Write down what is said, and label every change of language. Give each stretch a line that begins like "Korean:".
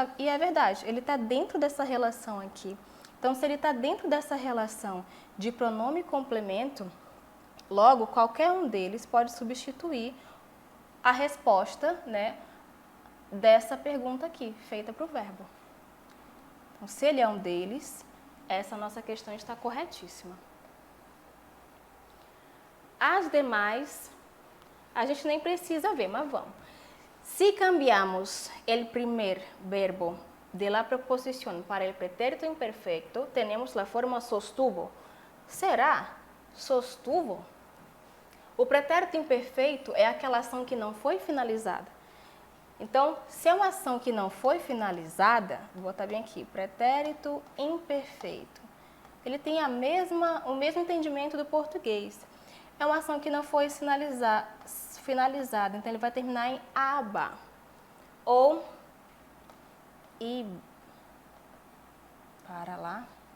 Portuguese: E é verdade, ele está dentro dessa relação aqui. Então, se ele está dentro dessa relação de pronome complemento, logo, qualquer um deles pode substituir a resposta, né, dessa pergunta aqui, feita para o verbo. Então, se ele é um deles, essa nossa questão está corretíssima. As demais, a gente nem precisa ver, mas vamos.
Spanish: Si cambiamos el primer verbo de la preposición para el pretérito imperfecto, tenemos la forma sostuvo. Será? Sostuvo?
Portuguese: O pretérito imperfeito é aquela ação que não foi finalizada. Então, se é uma ação que não foi finalizada, vou botar bem aqui, pretérito imperfeito. Ele tem o mesmo entendimento do português. É uma ação que não foi finalizada, então ele vai terminar em aba ou ib. Para lá.